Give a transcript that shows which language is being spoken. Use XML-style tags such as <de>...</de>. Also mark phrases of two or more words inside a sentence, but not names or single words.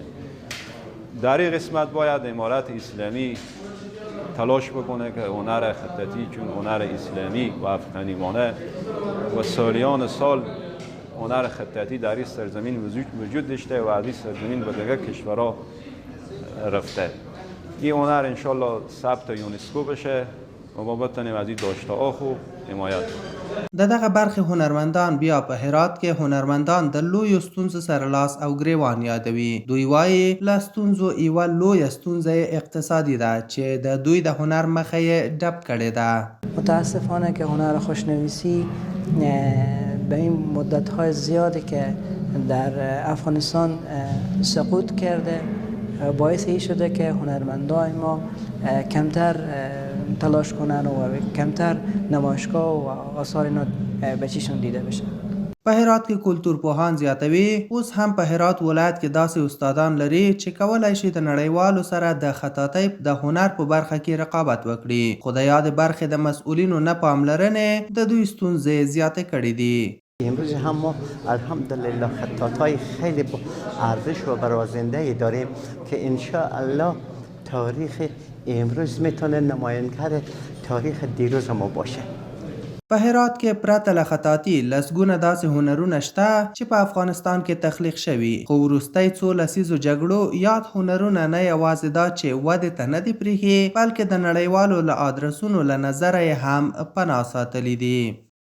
<fa>در این قسمت باید امارت اسلامی تلاش بکنه که هنر خطاطی چون هنر اسلامی و افغانیانه و سالیان سال هنر خطاطی در این سرزمین وجود داشته و از این سرزمین به دیگر کشورها رفته. این هنر انشالله ثبت یونسکو بشه و ما بتونیم از این داشته‌ها خوب حمایت کنیم.</fa> <ps>د دغه برخې هنرمندان بیا په هرات کې هنرمندان د لویو ستونزو سره لاس او ګریوان یادوي. دوی وایي له ستونزو یوه لویه ستونزه اقتصادي ده چې د دوی د هنر مخه یې ډب کړې ده.</ps> <fa>متاسفانه که هنر خوشنویسی به این مدت‌های زیادی که در افغانستان سقوط کرده باعث این شده که هنرمندان ما کمتر تلاش کنن و کمتر نمایشگاه و آثار اینا به چشم دیده بشه.</fa> <ps>په هرات کې کلتورپوهان زیاتوي اوس هم په هرات ولایت کې داسې استادان لري چې کولای شي د نړیوالو سره د خطاطۍ د هنر په برخه کې رقابت وکړي، خو د یاد برخې د مسئولینو نه پاملرنې د دوی ستونزې زیاتې کړې دي.</ps> <fa>امروز هم ما الحمدلله خطاطای خیلی با ارزش و برازنده داریم که انشاءالله تاریخ امروز میتونه نماینده تاریخ دیروز ما باشه.</fa> <ps>په هرات کې پرته له خطاطي لسګونه داسې هنرونه شته چې په افغانستان کې تخلیق شوي، خو وروستی 2 لسیزو جګړو یاد هنرونه نه یوازې دا چې ودې ته نه دي پرېښي، بلکې د نړیوالو له ادرسونو له نظره یې هم پناه ساتلي دي.</ps>